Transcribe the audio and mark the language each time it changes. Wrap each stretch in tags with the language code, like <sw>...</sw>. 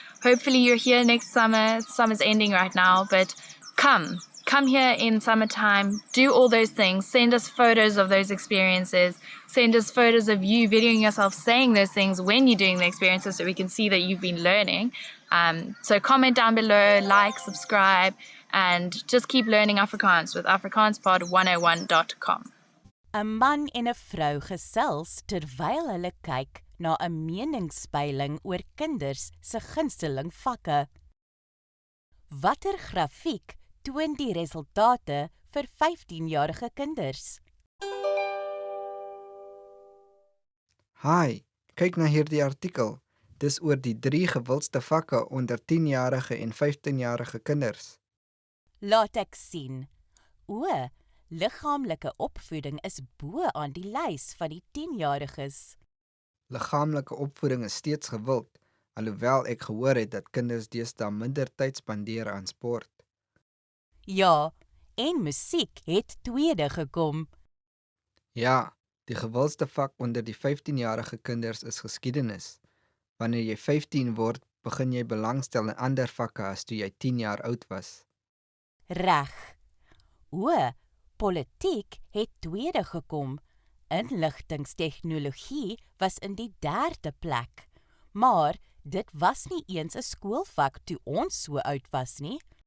<en>Hopefully you're here next summer. Summer's ending right now, but come here in summertime, do all those things, send us photos of those experiences, send us photos of you videoing yourself saying those things when you're doing the experiences so we can see that you've been learning. So comment down below, like, subscribe, and just keep learning Afrikaans with afrikaanspod101.com.</en> <af>'n Man en 'n vrou gesels terwyl hulle kyk na 'n meningspeiling oor kinders se gunsteling vakke. Watter grafiek toon die resultate vir 15-jarige kinders? Hi, kyk na hierdie artikel. Dis oor die 3 gewildste vakke onder 10-jarige en 15-jarige kinders. Laat ek sien. O, liggaamlike opvoeding is bo aan die lys van die 10-jariges. Liggaamlike opvoeding is steeds gewild, alhoewel ek gehoor het dat kinders deesdae minder tyd spandeer aan sport. Ja, en musiek het tweede gekom. Ja, die gewildste vak onder die 15-jarige kinders is geskiedenis. Wanneer jy 15 word, begin jy belangstel in ander vakke as toe jy 10 jaar oud was. Reg. O, politiek het tweede gekom. Inligtingstegnologie was in die 3de plek. Maar dit was nie eens 'n skoolvak toe ons so oud was nie.</af>